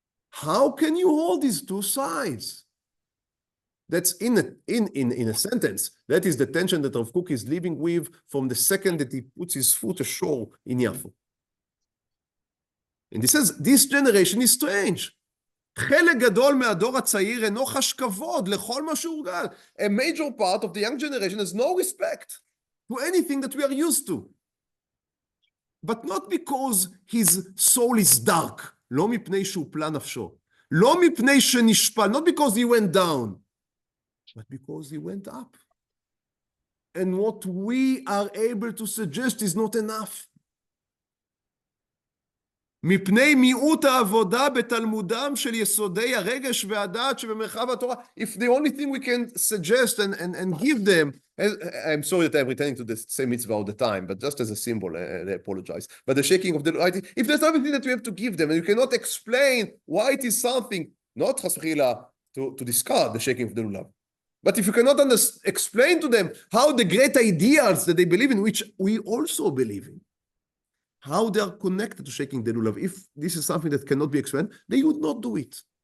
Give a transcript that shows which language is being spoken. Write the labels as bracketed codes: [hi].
[en] How can you hold these two sides? That's in a sentence. That is the tension that Rav Kook is living with from the second that he puts his foot ashore in Yafo. And he says, this generation is strange. [he] חלק גדול מהדור הצעיר אינו חש כבוד לכל מה שהורגל. [en] A major part of the young generation has no respect to anything that we are used to. But not because his soul is dark. [he] לא מפני שהופלה נפשו. לא מפני שנשפל. [en] Not because he went down. But because he went up. And what we are able to suggest is not enough. [he] מפני מיעוט העבודה בתלמודם של יסודי הרגש והדעת שבמרחב התורה. [en] If the only thing we can suggest and give them, I'm sorry that I'm returning to the same mitzvah all the time, but just as a symbol, I apologize. But the shaking of the light, if there's something that we have to give them, and you cannot explain why it is something, not chas v'chila to discard the shaking of the lulav, but if you cannot explain to them how the great ideals that they believe in, which we also believe in, how they are connected to shaking the lulav, if this is something that cannot be explained, they would not do it.